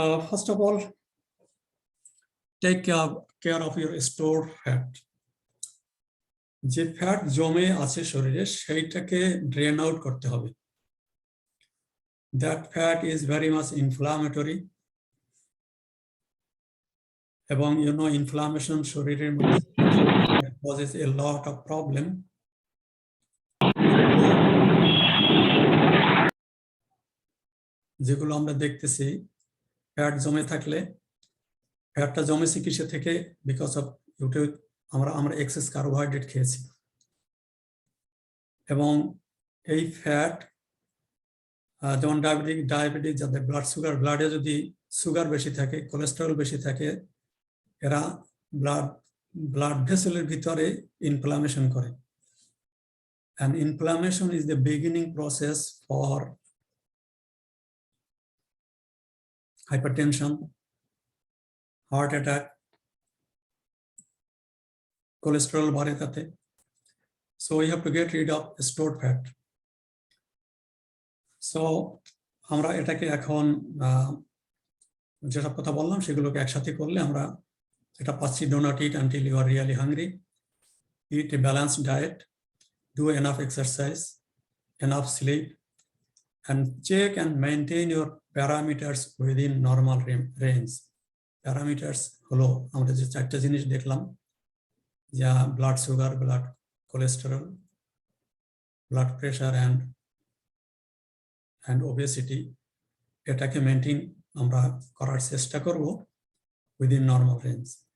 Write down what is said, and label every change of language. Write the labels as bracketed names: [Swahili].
[English] First of all, take care of your stored fat. [Bangla] যে fat জমে আছে শরীরে সেইটাকে ড্রেন আউট করতে হবে। [English] That fat is very much inflammatory. [Bangla] এবং ইনফ্লামেশন শরীরের মধ্যে causes a lot of problem. যেগুলো আমরা দেখতেছি, ফ্যাট জমে থাকলে, ফ্যাটটা জমেছে কিসে থেকে? বিকজ অফ আমরা এক্সেস কার্বোহাইড্রেট খেয়েছি। এবং এই ফ্যাট, যেমন ডায়াবেটিক যাদের ব্লাডে যদি সুগার বেশি থাকে, কোলেস্টেরল বেশি থাকে, এরা ব্লাড ভেসেলের ভিতরে ইনফ্লামেশন করে। [English] And inflammation is the beginning process for hypertension, heart attack, cholesterol বাড়ে তাতে। So we have to get rid of stored fat. [Bangla] So আমরা এটাকে এখন যেসব কথা বললাম সেগুলোকে একসাথে করলে আমরা এটা পাচ্ছি। [English] Do not eat until you are really hungry. Eat a balanced diet. Do enough exercise, enough sleep, and check and maintain your parameters within normal range. [Bangla] Parameters হলো আমরা যে চারটা জিনিস দেখলাম, যা blood sugar, blood cholesterol, blood pressure and obesity, এটাকে maintain আমরা করার চেষ্টা করব within normal range.